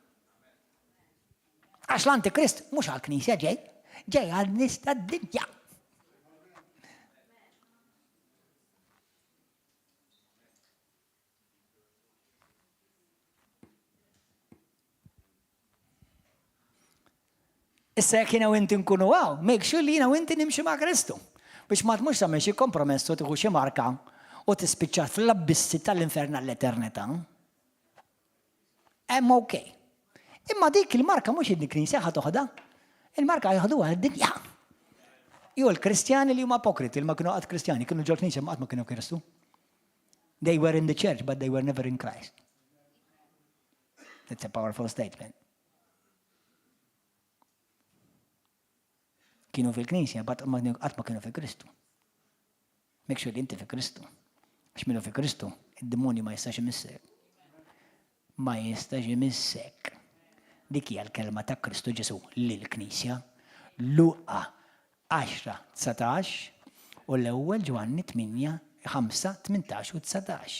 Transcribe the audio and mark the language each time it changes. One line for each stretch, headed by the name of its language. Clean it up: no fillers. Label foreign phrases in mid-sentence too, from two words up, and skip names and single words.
Maltese: Għax l-Antikrist mhux għall-Knisja ġej għal-nies tad-dinja. Issa jekk jiena u inti nkunu
English: make sure
Maltese: li jiena u inti nimxi ma' Kristu. Biex ma tmux tagħmel xi kompromess u tieħu xi marka u tispiċċa fl-abbissi tal-infern għall-eternità. Hemm okej. Imma dik il-marka mhux id-Knisja ħadd toħodha. Il-marka jħoduha d-dinja. Jew il-Kristjani li huma apokriti, li ma kienu qatt Kristjani, kienu ġol Knisja ma qatt ma kienu Kristu.
English: They were in the church, but they were never in Christ. That's a powerful statement.
Maltese: Kienu fil-Knisja, qatt ma kienu fi Kristu.
English: Make sure
Maltese: li inti fi Kristu. Għax minnu fi Kristu, id-demonju ma jistax imissek. Ma jistax imissek. Dik hija l-kelma ta' Kristu Ġesu lill-Knisja. Luqa 10:19 u l-ewwel Ġwanni 8:5, 18 u 19.